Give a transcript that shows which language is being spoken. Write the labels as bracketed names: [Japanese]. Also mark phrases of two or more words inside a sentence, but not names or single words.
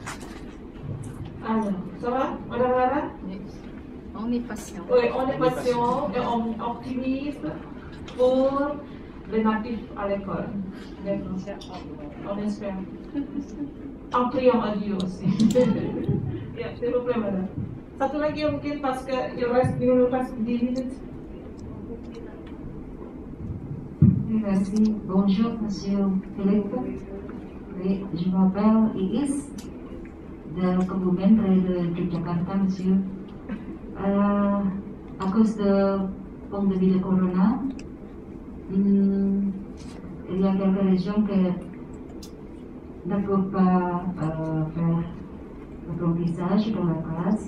[French] Alors, ça va? Voilà. On est patient. Oui, on est patient et on est optimiste pour les natifs à l'école. On espère. En priant à Dieu aussi. S'il vous plaît, madame. [Indonesian] Satu lagi mungkin [French] parce que il nous reste 10 minutes. Merci. Bonjour, monsieur Philippe. Oui, je m'appelle Iis de Kebumen de Yogyakarta, monsieur. À cause de pandémie de corona, il y a quelques régions qui ne peuvent pas faire l'apprentissage dans la classe.